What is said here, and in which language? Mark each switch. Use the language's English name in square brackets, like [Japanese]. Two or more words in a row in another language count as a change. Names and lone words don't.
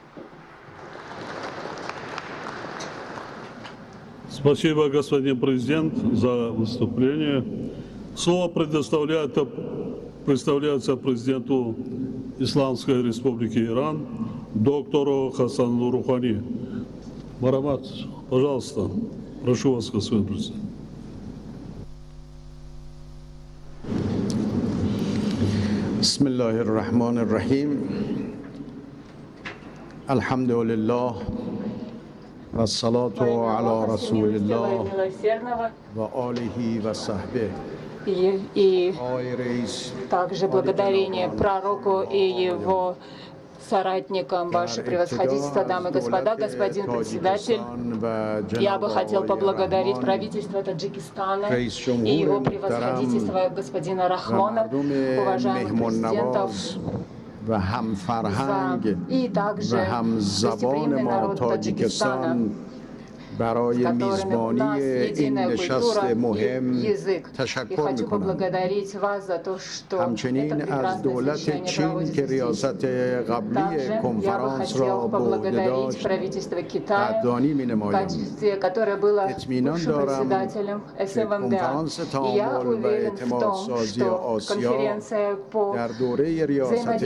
[Russian] Спасибо, господин президент, за выступление. Слово предоставляется президенту Исламской Республики Иран, доктору Хасану Рухани. Марамат, пожалуйста, прошу вас, господин президент. [Arabic] بسم الله الرحمن الرحيم. الحمد لله. والصلاة على رسول الله وآله وصحبه. [Russian] И также благодарение пророку и его соратникам, ваше превосходительство, дамы и господа, господин председатель. Я бы хотел поблагодарить правительство Таджикистана и его превосходительство господина Рахмона, уважаемых президентов, и также гостеприимный народ Таджикистана. [Persian] برای میزبانی این نشست مهم تشکر میکنم. همچنین از دولت چین که ریاست قبلی کنفرانس را به عهده داشت قدردانی می‌نمایم. اطمینان دارم که کنفرانس تعامل و اعتماد سازی آسیا در دوره ریاست